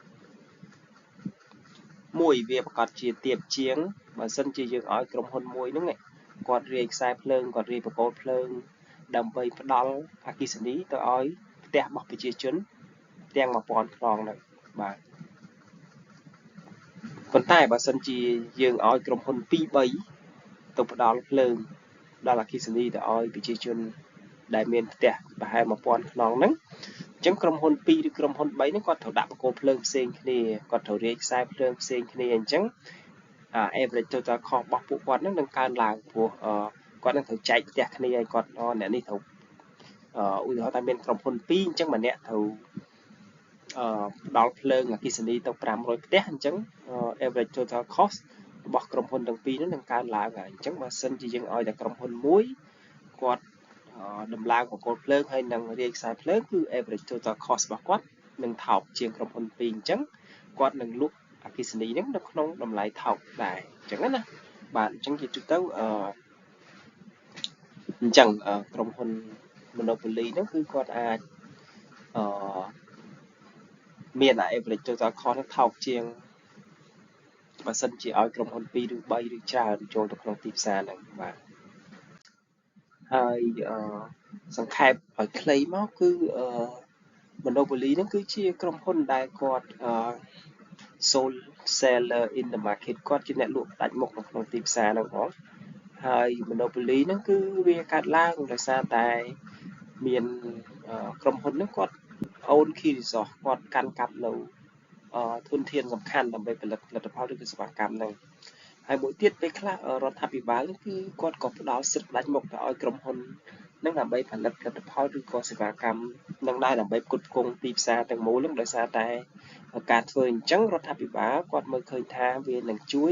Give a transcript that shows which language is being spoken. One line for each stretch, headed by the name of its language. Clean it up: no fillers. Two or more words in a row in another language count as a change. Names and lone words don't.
Khmer: មួយវាប្រកាសជាទាបជាងបើសិនជាយើងឲ្យក្រុមហ៊ុនមួយហ្នឹងគាត់រាយខ្សែភ្លើងគាត់រាយបកគោលភ្លើងដើម្បីផ្ដល់អគ្គិសនីទៅឲ្យផ្ទះរបស់ប្រជាជនទាំង1000ខ្នងហ្នឹងបាទ ប៉ុន្តែបើសិនជាយើងឲ្យក្រុមហ៊ុន2-3ទៅផ្ដល់ភ្លើងដល់អគ្គិសនីទៅឲ្យប្រជាជនដែលមានផ្ទះប្រហែល1000ខ្នងហ្នឹងអញ្ចឹងក្រុមហ៊ុន2ឬ ក្រុមហ៊ុន3ហ្នឹងគាត់ត្រូវដាក់បកគោភ្លើងផ្សេងគ្នាគាត់ត្រូវរាយខ្សែភ្លើងផ្សេងគ្នាអញ្ចឹង
English: average total cost
Khmer: របស់ពួកគាត់នឹងកើន ឡើងព្រោះគាត់នឹងត្រូវចែកផ្ទះគ្នាឲ្យគាត់អ្នកនេះត្រូវឧទាហរណ៍ថាមានក្រុមហ៊ុន2អ ញ្ចឹងម្នាក់ត្រូវផ្ដល់ភ្លើងអគ្គិសនីទៅ500ផ្ទះអញ្ចឹង
English: average total cost
Khmer: របស់ក្រុមហ៊ុនទាំងពីរនោះនឹងកើនឡើងហើយអញ្ចឹងបើសិនជាយើងឲ្យតែក្រុមហ៊ុនមួយគាត់ដំឡើងបកគោភ្លើងហើយនឹងរាយខ្សែភ្លើងគឺ
English: average total cost
Khmer: របស់គាត់នឹងថោកជាងក្រុមហ៊ុនពីរអញ្ចឹងគាត់នឹងលក់អគ្គិសនីហ្នឹងនៅក្នុងតម្លៃថោកដែរអញ្ចឹងណាបាទអញ្ចឹងជាទូទៅ អញ្ចឹងក្រុមហ៊ុន monopoly ហ្នឹងគឺគាត់អាចមាន
English: average total cost
Khmer: ថោកជាងបើសិនជាឲ្យក្រុមហ៊ុ ន2ឬ3ឬច្រើនចូលទៅក្នុងទីផ្សារហ្នឹងបាទហើយសង្ខេបឲ្យខ្លីមកគឺMonopoly ហ្នឹងគឺជាក្រុមហ៊ុនដែលគាត់
English: sole seller in the market
Khmer: គាត់ជាអ្នកលក់ផ្ដាច់មុខនៅក្នុងទីផ្សារហ្នឹងបងហើយ Monopoly ហ្នឹងគឺវាកើតឡើងដោយសារតែមានក្រុមហ៊ុនហ្នឹងគាត់
English: own key resource
Khmer: គាត់កាន់កាប់នៅធន ធានសំខាន់ដើម្បីផលិតផលិតផលឬក៏សេវាកម្មហ្នឹងហើយមួយទៀតពេលខ្លះរដ្ឋាភិបាលគឺគាត់ក៏ផ្ដល់សិទ្ធិផ្ដាច់មុខទៅឲ្យក្រុមហ៊ុននឹងដើម្បីផលិតផលិតផលឬក៏សេវាកម្មនឹងដែរដើម្បីផ្គត់ផ្គង់ទីផ្សារទាំងមូលនឹងដោយសារតែការធ្វើអញ្ចឹងរដ្ឋាភិបាលគាត់មើលឃើញថាវានឹងជួយ